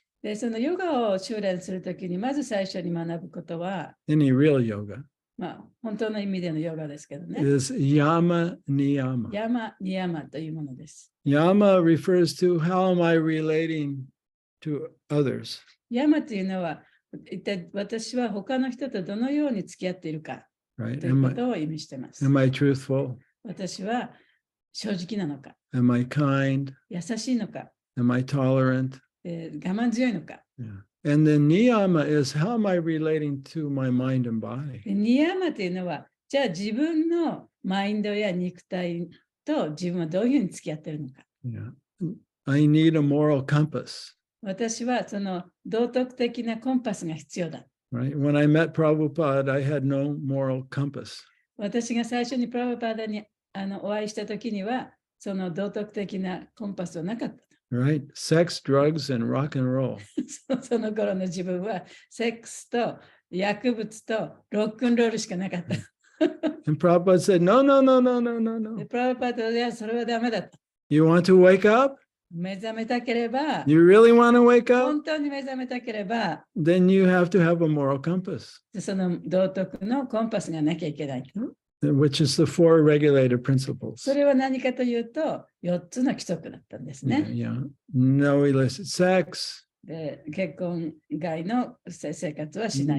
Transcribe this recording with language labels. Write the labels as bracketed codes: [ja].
[ja] で、そのヨガを修練するときにまず最初に学ぶことは、 [en] any real yoga, [ja] まあ本当の意味でのヨガですけどね。 [en] is yama niyama. [ja] ヤマ、ニヤマというものです。 [en] Yama refers to how am I relating to others. [ja] ヤマというのは一体私は他の人とどのように付き合っているか [en] Right? [ja] ということを意味しています。 [en] Am I truthful? [ja] 私は正直なのか、 [en] Am I kind? [ja] 優しいのか、 [en] Am I tolerant? [ja] 我慢強いのか。 [en] Yeah. And then niyama is how am I relating to my mind and body? [ja] でニヤマというのは、じゃあ自分のマインドや肉体と自分はどういうふうに付き合っているのか。 [en] Yeah. I need a moral compass. [ja] 私はその道徳的なコンパスが必要だ。 [en] Right? When I met Prabhupada, I had no moral compass. [ja] 私が最初にプラブパーダにお会いしたときには、その道徳的なコンパスはなかった。 [en] Right? Sex, drugs, and rock and roll. [ja] その頃の自分はセックスと薬物とロックンロールしかなかった。 [en] And Prabhupada said, no, no, no, no, no, no, で no. [ja] プラブパーダではそれはダメだった。 [en] You want to wake up? [ja] 目覚めたければ、 [en] You really want to wake up? [ja] 本当に目覚めたければ、 [en] Then you have to have a moral compass, [ja] その道徳のコンパスがなきゃいけない。 [en] which is the four regulated principles. [ja] それは何かというと、4つの規則だったんですね。 [en] Yeah. No illicit sex, [ja] で結婚外の生活はしない。